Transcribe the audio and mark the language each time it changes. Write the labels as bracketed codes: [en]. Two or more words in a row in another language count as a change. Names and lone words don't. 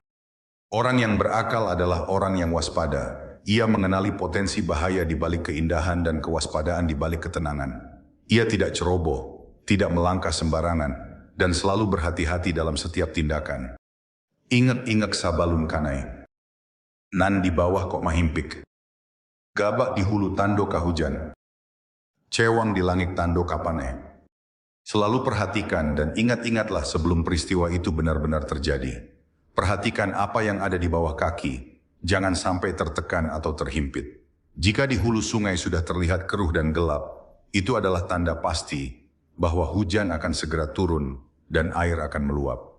[id] Orang yang berakal adalah orang yang waspada. Ia mengenali potensi bahaya di balik keindahan dan kewaspadaan di balik ketenangan. Ia tidak ceroboh, tidak melangkah sembarangan, dan selalu berhati-hati dalam setiap tindakan. [min] Ingat-ingat sabalun kanai. Nan di bawah kok mahimpik. Gabak di hulu tando kahujan. Cewang di langit tando kapane. [id] Selalu perhatikan dan ingat-ingatlah sebelum peristiwa itu benar-benar terjadi. Perhatikan apa yang ada di bawah kaki. Jangan sampai tertekan atau terhimpit. Jika di hulu sungai sudah terlihat keruh dan gelap, itu adalah tanda pasti bahwa hujan akan segera turun dan air akan meluap.